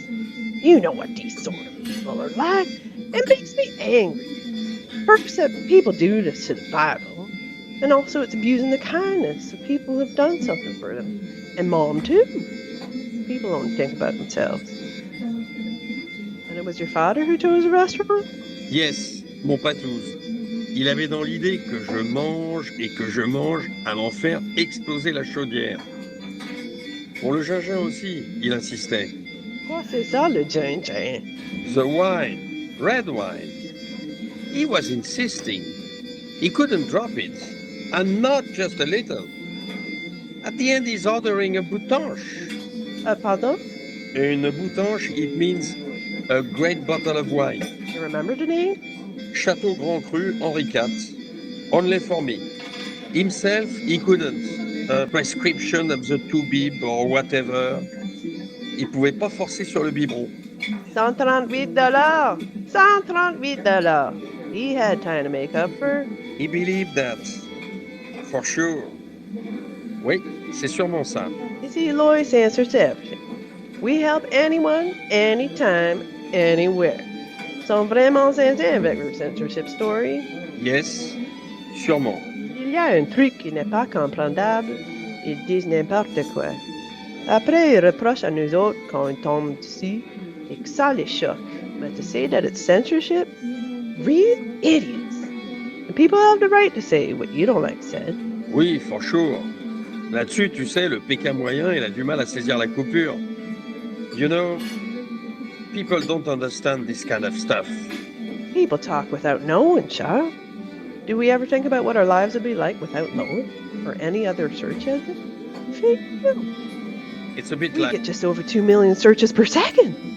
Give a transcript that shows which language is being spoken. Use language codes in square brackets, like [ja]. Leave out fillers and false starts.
[en] You know what these sort of people are like. It makes me angry. First, that people do this to the Bible, and also it's abusing the kindness of people who have done something for them. And Mom, too. People don't think about themselves. And it was your father who chose the restaurant? Yes, [fr] mon patouze. Il avait dans l'idée que je mange et que je mange à m'en faire exploser la chaudière. Pour le gingin aussi, il insistait. Quoi, c'est ça, le gin-gin? [en] The wine, red wine. He was insisting. He couldn't drop it. And not just a little. At the end, he's ordering a boutanche. [fr] Pardon? Une boutanche, [en] it means a great bottle of wine. You remember the name? Château Grand Cru, Henri IV. Only for me. Himself, he couldn't. A prescription of the 2-bib or whatever. [fr] Il pouvait pas forcer sur le biberon. [en] $138. $138. He had time to make up for. He believed that. For sure. [fr] Oui, c'est sûrement ça. [en] You see, Lois answers to everything. We help anyone, anytime, anywhere. [fr] Sont vraiment sincères avec leur [en] censorship story. Yes, [fr] sûrement. Il y a un truc qui n'est pas comprenable. Ils disent n'importe quoi. Après, ils reprochent à nous autres quand on tombe dessus et que ça les choque. [en] But to say that it's censorship? Real idiots. And people have the right to say what you don't like said. [fr] Oui, [en] for sure. [fr] Là-dessus, tu sais, le Pékin moyen, il a du mal à saisir la coupure. [en] You know, people don't understand this kind of stuff. People talk without knowing, child. Do we ever think about what our lives would be like without Lois or any other search engine? fake too. It's a bit We like get just over 2 million searches per second.